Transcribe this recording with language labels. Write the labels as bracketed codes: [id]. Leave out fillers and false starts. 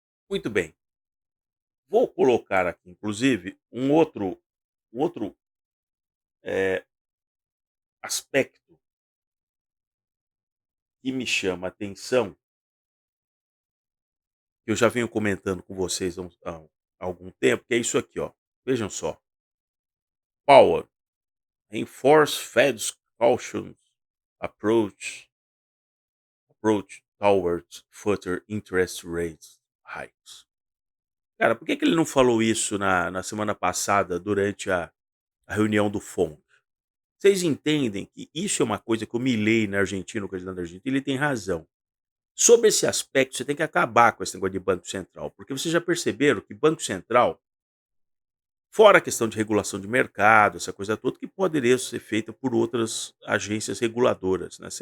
[pt] Muito bem, vou colocar aqui inclusive um outro, eh, aspecto que me chama a atenção, que eu já venho comentando com vocês há algum tempo, que é isso aqui, ó. Vejam só. [en] Powell enforce Fed's caution approach towards further interest rates hikes. [pt] Cara, por que que ele não falou isso na semana passada durante a reunião do FONC? Vocês entendem que isso é uma coisa que o Milei na Argentina, o candidato da Argentina, ele tem razão. Sobre esse aspecto, você tem que acabar com esse negócio de Banco Central, porque vocês já perceberam que Banco Central, fora a questão de regulação de mercado, essa coisa toda, que poderia ser feita por outras agências reguladoras, né?